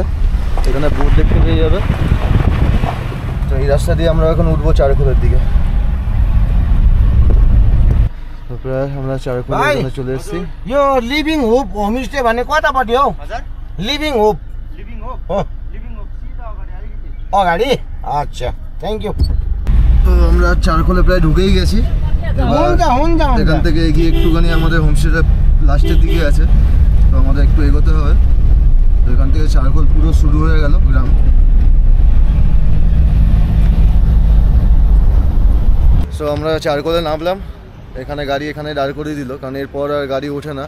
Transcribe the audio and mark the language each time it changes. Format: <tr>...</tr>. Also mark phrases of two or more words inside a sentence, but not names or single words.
<bn>এখানে বোর্ড দেখতে পেয়ে যাবে। তো এই রাস্তা দিয়ে আমরা এখন উঠবো চারকোলের দিকে। তো প্রায় আমরা চারকোলের জন্য চলে এসেছি।</bn> <ne>यो लिभिङ होप होमस्टे भन्ने कतापट्टि हौ? लिभिङ होप हो, अगाडि। अच्छा,</ne> <en>thank you.</en> <bn>তো আমরা চারকোলে প্রায় ঢুকেই গেছি। এখান থেকে এগিয়ে একটুখানি আমাদের হোমস্টেটা লাস্টের দিকে আছে, তো আমাদের একটু এগোতে হবে। তো এখান থেকে চারকোল পুরো শুরু হয়ে গেল গ্রাম। সো আমরা চারকোলে নামলাম, এখানে গাড়ি এখানে দাঁড় করে দিল, কারণ এরপর আর গাড়ি ওঠে না।</bn>